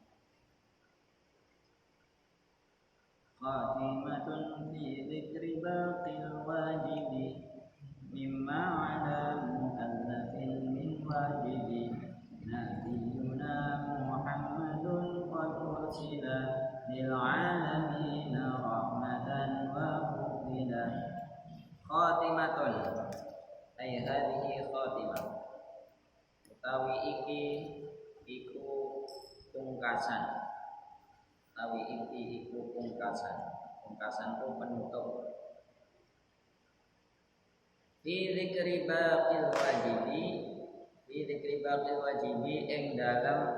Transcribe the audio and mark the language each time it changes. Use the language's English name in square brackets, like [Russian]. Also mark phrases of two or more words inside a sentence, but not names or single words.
[Arabic] خاتمة في ذكر باقي الواجب مما على مكلف من واجب نبينا محمد قد أرسل للعالمين رحمة وفضلا. خاتمة أي هذه خاتمة [Javanese] utawi iki iku pungkasan pungkasan ku penutup [Arabic] في ذكر باقي الواجب [Javanese] ing dalem